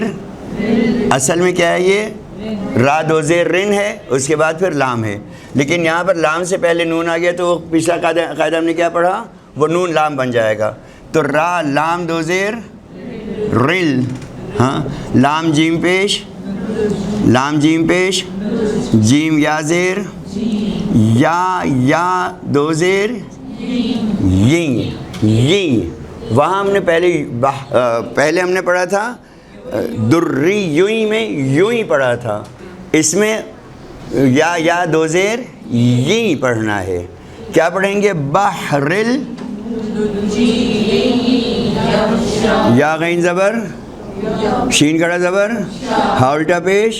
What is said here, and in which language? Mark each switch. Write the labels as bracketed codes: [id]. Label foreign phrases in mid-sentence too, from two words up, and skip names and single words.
[ur] اصل میں کیا ہے یہ را دو زیر رن ہے، اس کے بعد پھر لام ہے. لیکن یہاں پر لام سے پہلے نون آ گیا تو وہ پچھلا قاعدہ ہم نے کیا پڑھا، وہ نون لام بن جائے گا. تو را لام دو زیر رل، ہاں لام جیم پیش، لام جیم پیش، جیم یا زیر، یا دو زیر ی. وہاں ہم نے پہلے ہم نے پڑھا تھا دری یوئی میں یوں ہی پڑھا تھا. اس میں یا دو زیر یہی پڑھنا ہے. کیا پڑھیں گے؟ بحرل یا غین زبر، شین کڑا زبر، ہا الٹا پیش.